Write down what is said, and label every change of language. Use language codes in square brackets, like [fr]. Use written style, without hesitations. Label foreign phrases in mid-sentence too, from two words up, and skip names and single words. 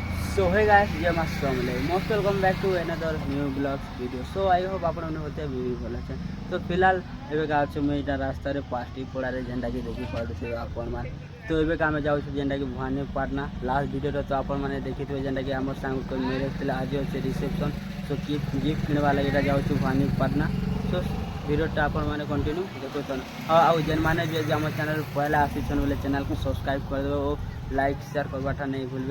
[en] So hey guys, [hi] jai maa [en] Assalamualaikum. Most welcome back to another new vlog video. So I hope [or] ଆପଣ ମାନେ ମୋତେ ବି ଭଲ ଅଛନ୍। ତ ଫିଲହାଲ ଏବେ କା ଅଛୁ ମୁଁ ଏଇଟା ରାସ୍ତାରେ ପାର୍ଟି ପଡ଼ାରେ ଯେନ୍ଟାକି ଦେଖି ପାରୁଥିବେ ଆପଣମାନେ। ତ ଏବେ ଆମେ ଯାଉଛୁ ଯେନ୍ଟାକି ଭବାନୀପାଟଣା ଲାଷ୍ଟ ଭିଡ଼ିଓରେ ତ ଆପଣମାନେ ଦେଖିଥିବେ ଯେନ୍ଟାକି ଆମର ସାଙ୍ଗଙ୍କ ମ୍ୟାରେଜ୍ ଥିଲା ଆଜି ଅଛି ରିସେପସନ୍। ସୋ ଗିଫ୍ଟ କିଣିବା ଲାଗି ଏଇଟା ଯାଉଛୁ ଭବାନୀପାଟଣା। ସୋ ଭିଡ଼ିଓଟା ଆପଣମାନେ କଣ୍ଟିନ୍ୟୁ ଦେଖୁଛନ୍। ଆଉ ଯେନ୍ମାନେ ବି ଆମ ଚ୍ୟାନେଲ୍ ପହଲା ଆସିଛନ୍ ବୋଲେ ଚ୍ୟାନେଲ୍କୁ ସବସ୍କ୍ରାଇବ୍ କରିଦେବେ ଓ ଲାଇକ୍ ଶେୟାର୍ କରବାଟା ନହିଁ ଭୁଲବେ।